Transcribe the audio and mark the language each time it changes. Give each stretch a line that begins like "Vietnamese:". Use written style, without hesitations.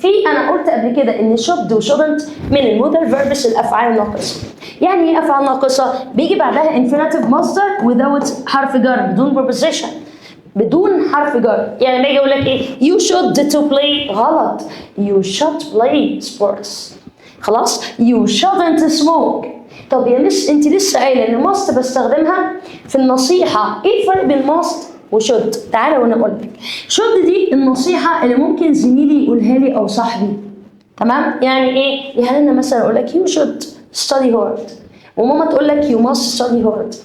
Arabic: انا قلت قبل كده ان should و shouldn't من المودال فيربس الافعال الناقصه. يعني ايه افعال ناقصه؟ بيجي بعدها infinitive مصدر without حرف جر بدون preposition بدون حرف جر.
English: يعني لما اجي اقول لك ايه؟ you should to play غلط. you should play sports. خلاص؟ you shouldn't smoke.
Arabic: طب يا مس انت لسه قايله ان must بستخدمها في النصيحه. ايه الفرق بين must وشود؟ تعالى وانا اقول لك. should دي النصيحه اللي ممكن زميلي يقولها لي او صاحبي. تمام؟ يعني ايه؟ يعني انا مثلا اقول لك
English: you should study hard
Arabic: وماما تقول لك
English: you must study hard.